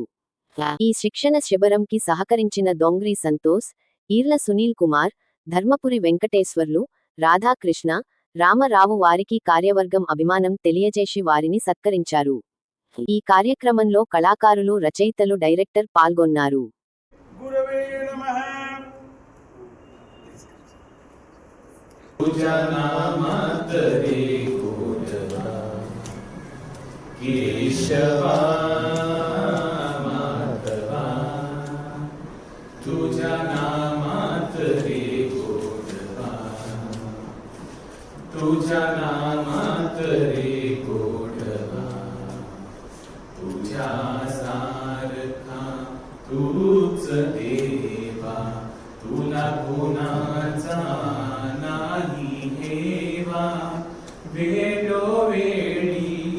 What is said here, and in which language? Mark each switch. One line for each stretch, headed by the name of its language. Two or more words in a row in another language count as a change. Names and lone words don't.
Telugu: ఈ శిక్షణ శిబిరంకి సహకరించిన దొంగ్రీ సంతోష్, ఈర్ల సునీల్ కుమార్, ధర్మపురి వెంకటేశ్వర్లు, రాధాకృష్ణ, రామరావు వారికి కార్యవర్గం అభిమానం తెలియజేసి వారిని సత్కరించారు. ఈ కార్యక్రమంలో కళాకారులు, రచయితలు, డైరెక్టర్ పాల్గొన్నారు.
Marathi: तुझा नामा तरी कोटवा केशवा माधवा तुझा नामा तरी कोटवा तुझा नामा तरी कोटवा तुझा सारखा तूच देवा तुला गुणाचा वेळोवेळी